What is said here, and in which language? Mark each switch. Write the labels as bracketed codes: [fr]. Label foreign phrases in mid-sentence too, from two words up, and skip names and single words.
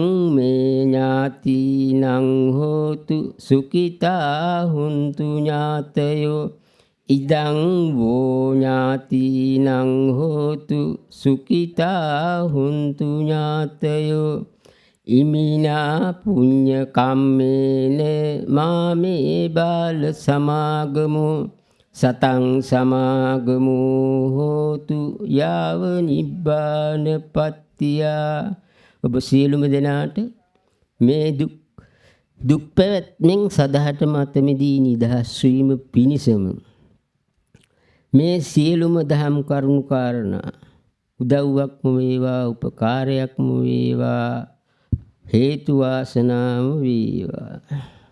[pi] මේ ඥාතිනං හෝතු සුඛිතා හුන්තු ඥාතයෝ ඉදං වෝ ඥාතිනං හෝතු සුඛිතා හුන්තු ඥාතයෝ ඉමිනා පුඤ්ඤ කම්මේන මාමේ බාල සමාගමෝ සතං සමාගමෝ හෝතු යාව නිබ්බාන පත්තියා. [si] ඔබ සියලුම දෙනාට මේ දුක් පැවැත්මෙන් සදහට මතමෙදී නිදහස් වීම පිණිසම මේ සියලුම දහම් කරුණු කාරණා උදව්වක්ම වේවා උපකාරයක්ම වේවා හේතු වාසනාම වේවා.